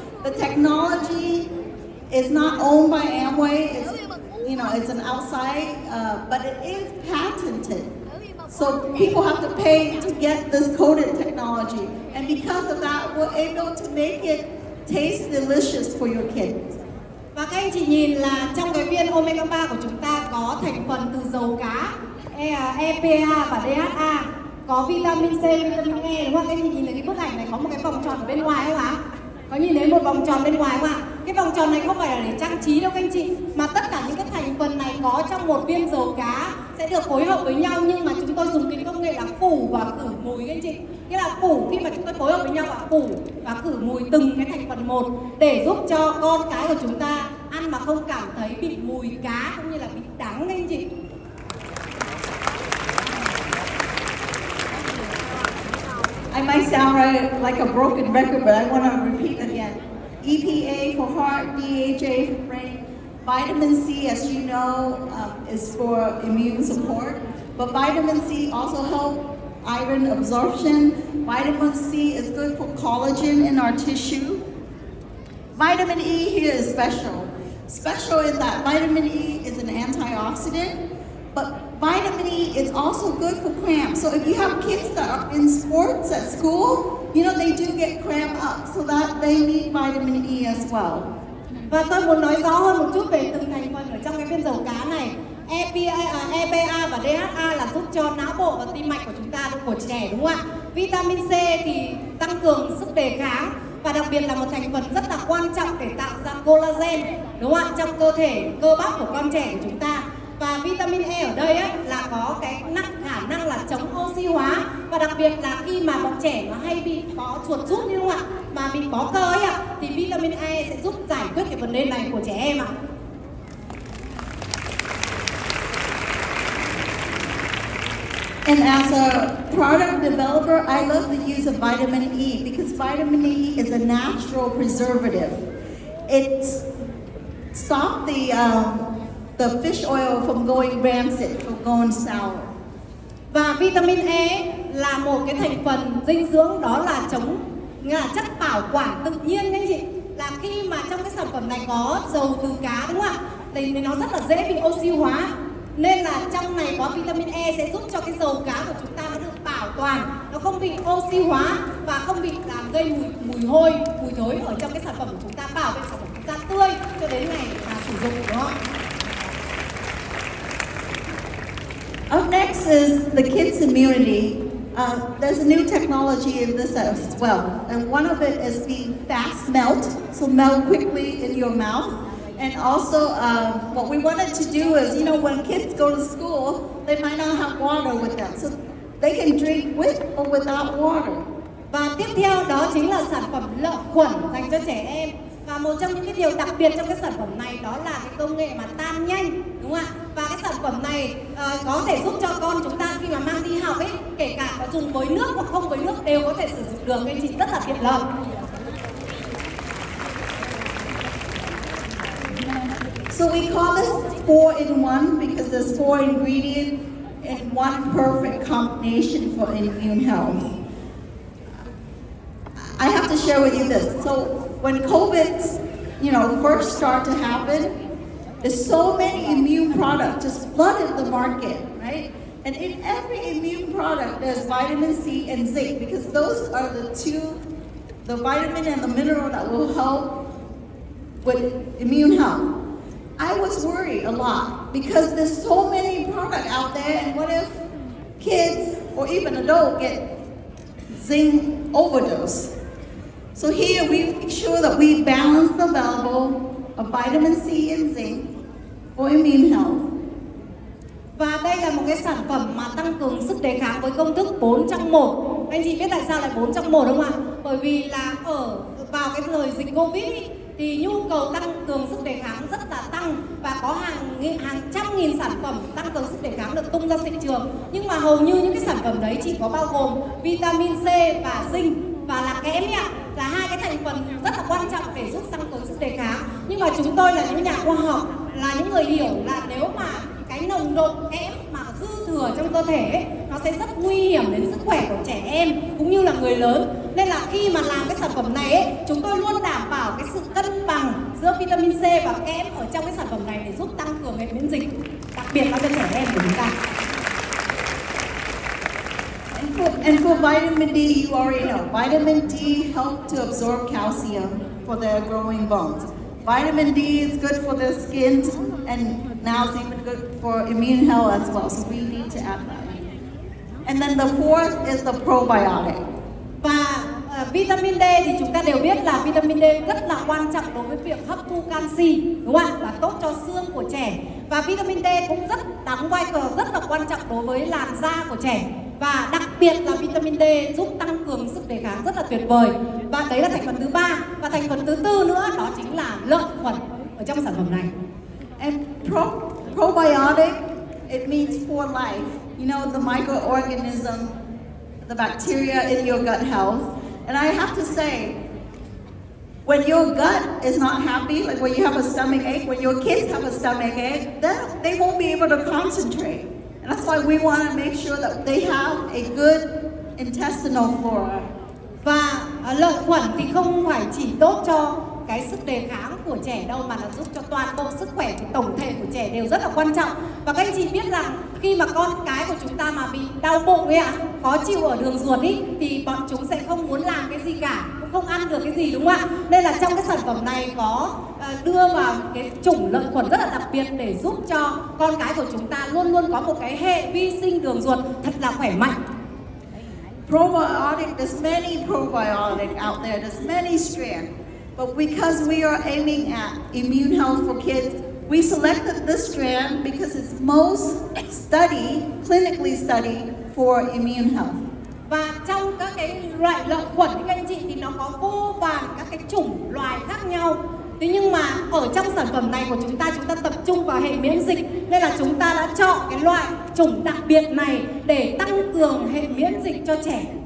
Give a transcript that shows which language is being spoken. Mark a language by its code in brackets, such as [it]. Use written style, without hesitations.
[en] The technology is not owned by Amway. It's, you know, it's an outside, but it is patented. So people have to pay to get this coated technology. And because of that, we're able to make it taste delicious for your kids. [vi] Và các anh chị nhìn là trong cái viên omega 3 của chúng ta có thành phần từ dầu cá, EPA và DHA, có vitamin C, vitamin E, đúng không? Các anh chị nhìn thấy cái bức ảnh này có một cái vòng tròn ở bên ngoài không ạ? Có nhìn thấy một vòng tròn bên ngoài không ạ? Cái vòng tròn này không phải là để trang trí đâu các anh chị, mà tất cả những cái thành phần này có trong một viên dầu cá sẽ được phối hợp với nhau, nhưng mà chúng tôi dùng cái công nghệ là phủ và khử mùi các anh chị. Nghĩa là phủ, khi mà chúng tôi phối hợp với nhau và phủ và khử mùi từng cái thành phần một để giúp cho con cái của chúng ta ăn mà không cảm thấy bị mùi cá cũng như là bị đắng các anh chị. [en] I might sound like a broken record, but I want to repeat again. EPA for heart, DHA for brain. Vitamin C, as you know, is for immune support. But vitamin C also helps iron absorption. Vitamin C is good for collagen in our tissue. Vitamin E here is special. Special in that vitamin E is an antioxidant, but vitamin E is also good for cramps. So if you have kids that are in sports at school, you know, they do get cramped up, so that they need vitamin E as well. [vi] Và tôi muốn nói rõ hơn một chút về từng thành phần ở trong cái viên dầu cá này. EPA và DHA là giúp cho não bộ và tim mạch của chúng ta, của trẻ, đúng không ạ? Vitamin C thì tăng cường sức đề kháng, và đặc biệt là một thành phần rất là quan trọng để tạo ra collagen, đúng không ạ, trong cơ thể, cơ bắp của con trẻ của chúng ta. Và vitamin E ở đây ấy, là có cái khả năng là chống oxy hóa, và đặc biệt là khi mà bọn trẻ nó hay bị có chuột rút, đúng không ạ, mà bị bó cơ ấy ạ, thì vitamin E sẽ giúp giải quyết cái vấn đề này của trẻ em ạ. [en] And as a product developer, I love the use of vitamin E because vitamin E is a natural preservative. It stops the fish oil from going rancid, from going sour. [vi] Và vitamin E là một cái thành phần dinh dưỡng, đó là chất bảo quản tự nhiên anh chị. Là khi mà trong cái sản phẩm này có dầu từ cá, đúng không ạ, thì nó rất là dễ bị oxy hóa. Nên là trong này có vitamin E sẽ giúp cho cái dầu cá của chúng ta nó được bảo toàn, nó không bị oxy hóa và không bị làm gây mùi hôi, mùi thối ở trong cái sản phẩm của chúng ta, bảo vệ sản phẩm của chúng ta tươi cho đến ngày mà sử dụng, đúng không? [en] Up next is the kids' immunity. There's a new technology in this as well, and one of it is being fast melt, so melt quickly in your mouth. And also, what we wanted to do is, you know, when kids go to school, they might not have water with them, so they can drink with or without water. [vi] Và tiếp theo đó chính là sản phẩm lợi khuẩn dành cho trẻ em. Và một trong những cái điều đặc biệt trong cái sản phẩm này đó là cái công nghệ mà tan nhanh, đúng không ạ? Và cái sản phẩm này có thể giúp cho con chúng ta khi mà mang đi học ấy, kể cả có dùng với nước hoặc không với nước đều có thể sử dụng được, nên chị rất là tiện lợi. [en] So we call this 4-in-1 because there's 4 ingredients in one perfect combination for immune health. I have to share with you this. So when COVID, you know, first started to happen, there's so many immune products just flooded the market, right? And in every immune product, there's vitamin C and zinc because those are the vitamin and the mineral that will help with immune health. I was worried a lot because there's so many products out there, and what if kids or even adults get zinc overdose? So here we make sure that we balance the level of vitamin C and zinc for immune health. [vi] Và đây là một cái sản phẩm mà tăng cường sức đề kháng với công thức 4 trong 1. Anh chị biết tại sao lại 4 trong 1 không ạ? Bởi vì là vào cái thời dịch Covid ý, thì nhu cầu tăng cường sức đề kháng rất là tăng, và có hàng trăm nghìn sản phẩm tăng cường sức đề kháng được tung ra thị trường. Nhưng mà hầu như những cái sản phẩm đấy chỉ có bao gồm vitamin C và zinc và là kẽm ạ, là hai cái thành phần rất là quan trọng để giúp tăng cường sức đề kháng. Nhưng mà chúng tôi là những nhà khoa học, là những người hiểu là nếu mà cái nồng độ kẽm mà dư thừa trong cơ thể ấy, nó sẽ rất nguy hiểm đến sức khỏe của trẻ em cũng như là người lớn. Nên là khi mà làm cái sản phẩm này ấy, chúng tôi luôn đảm bảo cái sự cân bằng giữa vitamin C và kẽm ở trong cái sản phẩm này để giúp tăng cường hệ miễn dịch, đặc biệt là cho trẻ em của chúng ta. [en] And for vitamin D, you already know, vitamin D helps to absorb calcium for their growing bones. Vitamin D is good for their skin, and now it's even good for immune health as well, so we need to add that. And then the fourth is the probiotic. [vi] Và vitamin D thì chúng ta đều biết là vitamin D rất là quan trọng đối với việc hấp thu canxi, đúng không ạ? Và tốt cho xương của trẻ. Và vitamin D cũng đóng vai trò rất là quan trọng đối với làn da của trẻ. Và đặc biệt là vitamin D giúp tăng cường sức đề kháng rất là tuyệt vời. Và đấy là thành phần thứ 3. Và thành phần thứ 4 nữa đó chính là lợi khuẩn ở trong sản phẩm này. [en] And probiotic, it means for life. You know, the microorganism the bacteria in your gut health. And I have to say, when your gut is not happy, like when you have a stomach ache, when your kids have a stomach ache, then they won't be able to concentrate. And that's why we want to make sure that they have a good intestinal flora. [vi] Và lợi khuẩn thì không phải chỉ tốt cho cái sức đề kháng của trẻ đâu, mà nó giúp cho toàn bộ sức khỏe tổng thể của trẻ đều rất là quan trọng. Và các anh chị biết rằng khi mà con cái của chúng ta mà bị đau bụng ấy ạ, khó chịu ở đường ruột ý, thì bọn chúng sẽ không muốn làm cái gì cả, cũng không ăn được cái gì, đúng không ạ? Nên là trong cái sản phẩm này có đưa vào cái chủng lợi khuẩn rất là đặc biệt để giúp cho con cái của chúng ta luôn luôn có một cái hệ vi sinh đường ruột thật là khỏe mạnh. [en] Probiotic, there's many probiotic out there, there's many strands. But because we are aiming at immune health for kids, we selected this strand because it's most studied, clinically studied for immune health. [vi] Và trong các cái loại lợi khuẩn các anh chị thì nó có vô vàn các cái chủng loài khác nhau. Thế nhưng mà ở trong sản phẩm này của chúng ta tập trung vào hệ miễn dịch, nên là chúng ta đã chọn cái loại chủng đặc biệt này để tăng cường hệ miễn dịch cho trẻ.